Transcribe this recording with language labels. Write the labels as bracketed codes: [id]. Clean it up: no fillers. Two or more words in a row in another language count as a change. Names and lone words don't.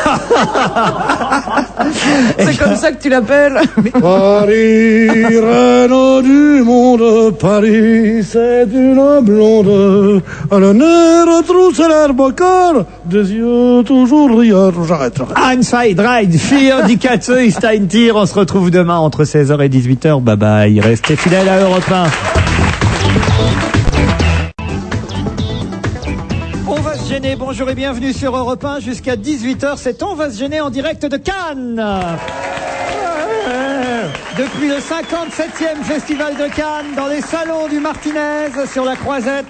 [fr] C'est comme ça que tu l'appelles? Paris, reine du monde, Paris, c'est une blonde, à le nez retrousse l'herbe au corps, des yeux toujours rieurs. J'arrête. [de] Ein, zwei, drei, vier, die Katze ist ein Tier. [fr] On se retrouve demain entre 16h et 18h. [en] Bye bye. [fr] Restez fidèles à Europe 1. On va se gêner. Bonjour et bienvenue sur Europe 1 jusqu'à 18h. C'est On va se gêner en direct de Cannes. Depuis le 57e Festival de Cannes, dans les salons du Martinez, sur la Croisette.